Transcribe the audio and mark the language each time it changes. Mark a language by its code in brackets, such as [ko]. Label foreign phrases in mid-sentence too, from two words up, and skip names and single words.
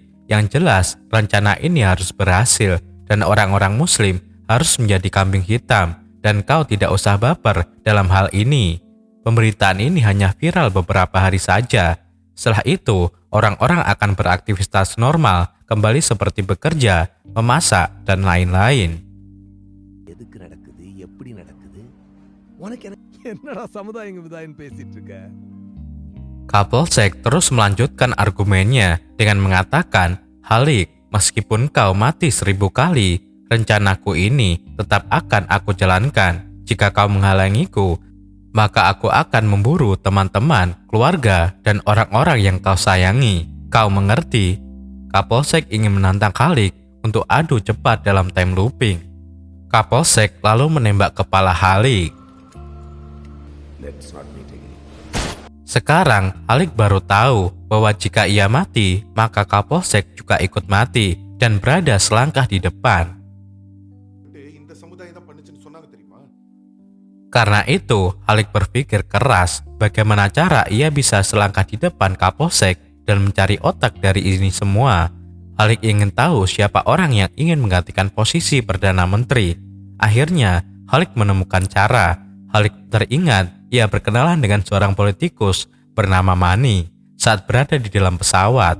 [id] Yang jelas, rencana ini harus berhasil dan orang-orang Muslim harus menjadi kambing hitam. Dan kau tidak usah baper dalam hal ini. Pemberitaan ini hanya viral beberapa hari saja. Setelah itu, orang-orang akan beraktivitas normal, kembali seperti bekerja, memasak, dan lain-lain." [ta] எதுக்கு நடக்குது எப்படி நடக்குது உனக்கு என்னடா சமுதாயம் விதாயம் பேசிட்டு இருக்க [id] Kapolsek terus melanjutkan argumennya dengan mengatakan, "Halik, meskipun kau mati 1000 kali, rencanaku ini tetap akan aku jalankan. Jika kau menghalangiku, maka aku akan memburu teman-teman, keluarga, dan orang-orang yang kau sayangi. Kau mengerti?" Kapolsek ingin menantang Halik untuk adu cepat dalam [en] time looping. [id] Kapolsek lalu menembak kepala Halik. [en] Let's not meet again. [id] Sekarang, Halik baru tahu bahwa jika ia mati, maka Kapolsek juga ikut mati dan berada selangkah di depan. [ta] இந்த சமுதாயம் தான் பண்ணுச்சுன்னு சொன்னாங்க தெரியுமா? [id] Karena itu, Halik berpikir keras bagaimana cara ia bisa selangkah di depan Kapolsek dan mencari otak dari ini semua. Halik ingin tahu siapa orang yang ingin menggantikan posisi Perdana Menteri. Akhirnya, Halik menemukan cara. Halik teringat ia berkenalan dengan seorang politikus bernama Mani saat berada di dalam pesawat.